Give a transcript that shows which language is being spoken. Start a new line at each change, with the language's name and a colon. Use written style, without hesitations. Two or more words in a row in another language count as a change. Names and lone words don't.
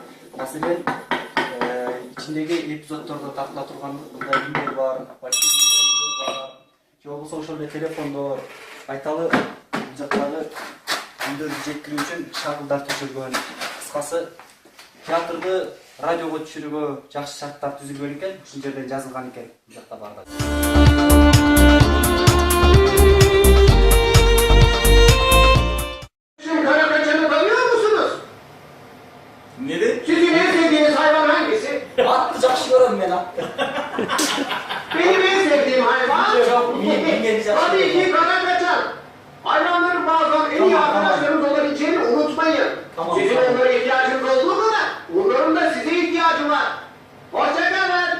Kyrgyz: Маселен, ичиндеги эпизоддордо тартыла турган мындай үндөр бар, же болбосо ошол эле телефондор, айталы бул жактагы үндөрдү жеткирүү үчүн шагылдар түзүлгөн. Кыскасы, театрды радиого түшүрүүгө жакшы шарттар түзүлгөн экен, ушул жерден жазылган экен бул жакта бардык.
Turkish: Sizin en sevdiğiniz hayvan hangisi?
Kyrgyz: Atты жакшы көрөм мен, атты.
Turkish: Benim en sevdiğim hayvan tabii ki karakaçan. Hayvanların bazen en iyi arkadaşlarınız olabileceğini unutmayın. Sizin onlara ihtiyacınız olduğu kadar onların da size ihtiyacı var. Hoşça kalın.